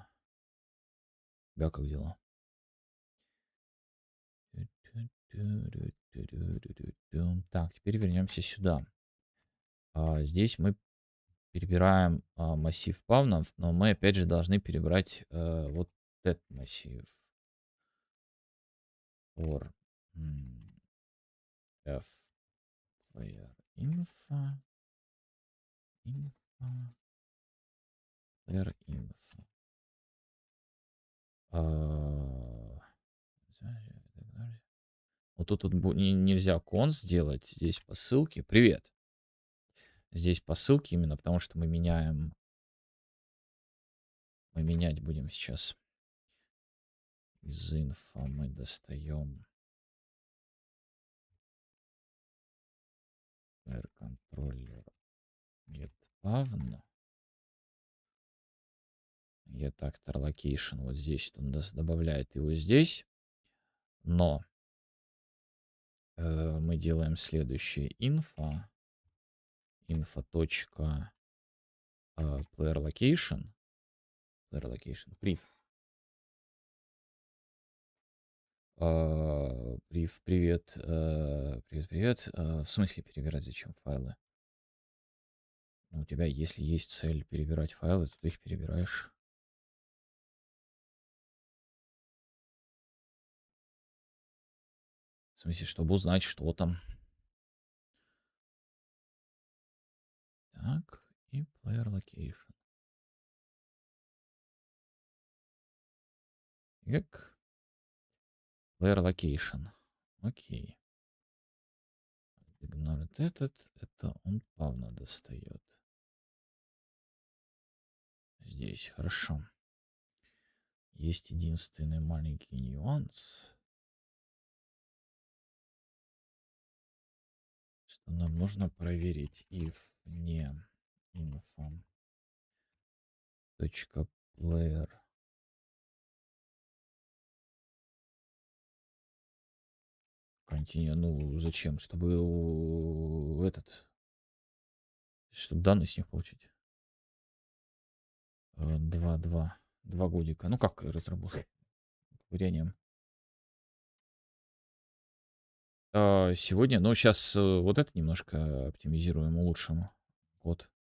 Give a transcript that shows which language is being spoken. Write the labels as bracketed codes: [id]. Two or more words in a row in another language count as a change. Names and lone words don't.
[ru] У тебя как дела? Так, теперь вернемся сюда. Здесь мы перебираем массив павнов, но мы опять же должны перебрать вот этот массив. [en] For f player info player info. [ru] Вот тут нельзя кон сделать. Здесь по ссылке. Привет. Здесь по ссылке именно потому, что мы меняем. Мы менять будем сейчас. Из инфо мы достаем [en] player controller get pavn. Get actor location. [ru] Вот здесь он добавляет его здесь. Но мы делаем следующее. [en] Info точка player location. Player location. Priv. [ru] Привет. Привет. В смысле перебирать зачем файлы? Ну, у тебя, если есть цель перебирать файлы, то ты их перебираешь. В смысле, чтобы узнать, что там. Так, и [en] player location. [ru] Как? [en] Player location. [ru] Окей. Игнорит этот. Это он павна достает. Здесь, хорошо. Есть единственный маленький нюанс. Что нам нужно проверить if не info Точка player. Continue. Ну, зачем? Чтобы чтобы данные с них получить. 2 годика. Ну, как разработка? Ковырянием. Сегодня, ну, сейчас вот это немножко оптимизируем, улучшим код.